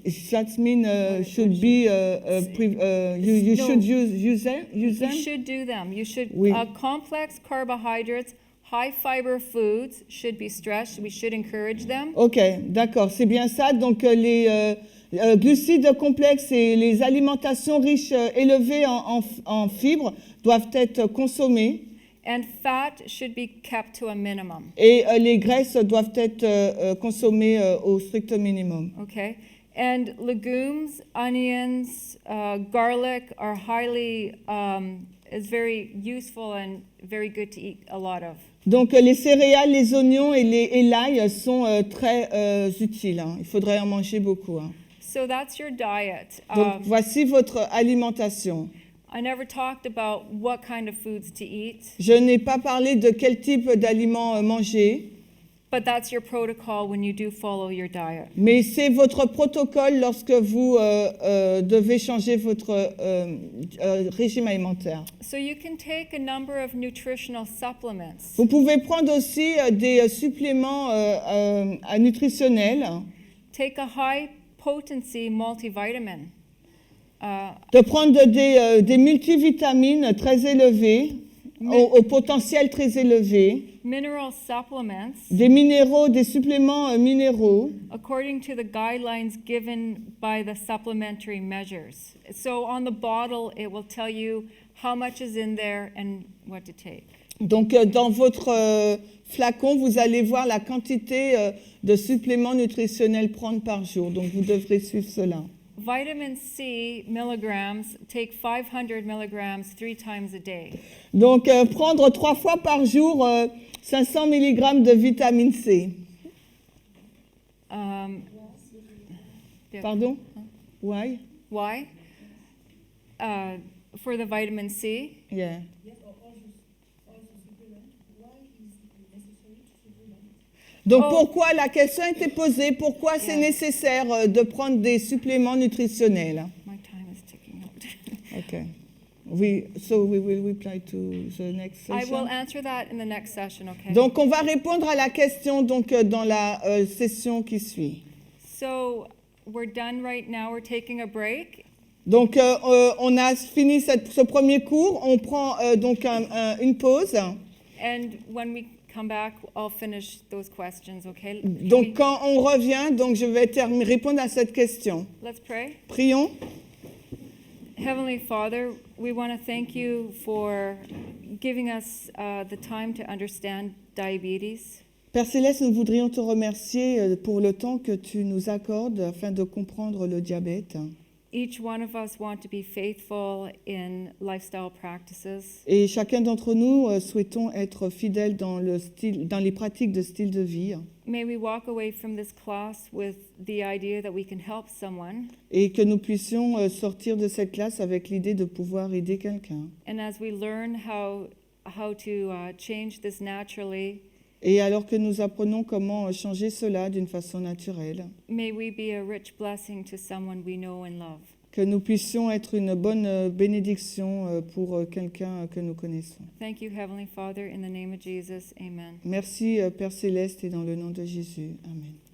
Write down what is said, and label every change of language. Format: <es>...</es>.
<en>That means should be you No. should use them. You should do them. You should</en> <fr>Oui.</fr> <en>Complex carbohydrates, high fiber foods should be stressed. We should encourage them.</en> <fr>Ok, d'accord, c'est bien ça. Donc les glucides complexes et les alimentations riches élevées en fibres doivent être consommées.</fr> <en>And fat should be kept to a minimum.</en> <fr>Et les graisses doivent être consommées au strict minimum.</fr> <en>Okay. And legumes, onions, garlic are highly is very useful and very good to eat a lot of.</en> <fr>Donc les céréales, les oignons et l'ail sont très utiles, hein. Il faudrait en manger beaucoup, hein.</fr> <en>So that's your diet.</en> <fr>Donc voici votre alimentation.</fr> <en>I never talked about what kind of foods to eat,</en> <fr>Je n'ai pas parlé de quel type d'aliments manger,</fr> <en>but that's your protocol when you do follow your diet.</en> <fr>mais c'est votre protocole lorsque vous devez changer votre régime alimentaire.</fr> <en>So you can take a number of nutritional supplements.</en> <fr>Vous pouvez prendre aussi des suppléments nutritionnels,</fr> <en>Take a high potency multivitamin.</en> <fr>de prendre des multivitamines très élevées, au potentiel très élevé,</fr> <en>Mineral supplements</en> <fr>des minéraux, des suppléments minéraux,</fr> <en>according to the guidelines given by the supplementary measures. So on the bottle, it will tell you how much is in there and what to take.</en> <fr>Donc, dans votre flacon, vous allez voir la quantité de suppléments nutritionnels prendre par jour. Donc, vous devrez suivre cela.</fr> <en>Vitamin C milligrams, take 500 milligrams 3 times a day.</en> <fr>Donc, prendre 3 fois par jour 500 mg de vitamine C.</fr> <en>Yeah. Pardon? Why? Why? For the vitamin C. Yeah.</en> <fr>Donc, pourquoi la question a été posée? Pourquoi c'est nécessaire de prendre des suppléments nutritionnels?</fr> <en>My time is ticking out. Okay. So we will reply to the next I session. will answer that in the next session, okay?</en> <fr>Donc, on va répondre à la question dans la session qui suit.</fr> <en>So we're done right now. We're taking a break.</en> <fr>Donc, on a fini ce premier cours. On prend donc une pause.</fr> <en>And when we come back, I'll finish those questions, okay?</en> <fr>Donc, quand on revient, donc je vais répondre à cette question.</fr> <en>Let's pray.</en> <fr>Prions.</fr> <en>Heavenly Father, we want to thank you for giving us the time to understand diabetes.</en> <fr>Père Céleste, nous voudrions te remercier pour le temps que tu nous accordes afin de comprendre le diabète.</fr> <en>Each one of us want to be faithful in lifestyle practices.</en> <fr>Et chacun d'entre nous souhaitons être fidèles dans les pratiques de style de vie.</fr> <en>May we walk away from this class with the idea that we can help someone.</en> <fr>Et que nous puissions sortir de cette classe avec l'idée de pouvoir aider quelqu'un.</fr> <en>And as we learn how to change this naturally,</en> <fr>Et alors que nous apprenons comment changer cela d'une façon naturelle,</fr> <en>may we be a rich blessing to someone we know and love.</en> <fr>que nous puissions être une bonne bénédiction pour quelqu'un que nous connaissons.</fr> <en>Thank you, Heavenly Father, in the name of Jesus. Amen.</en> <fr>Merci Père Céleste et dans le nom de Jésus. Amen.</fr>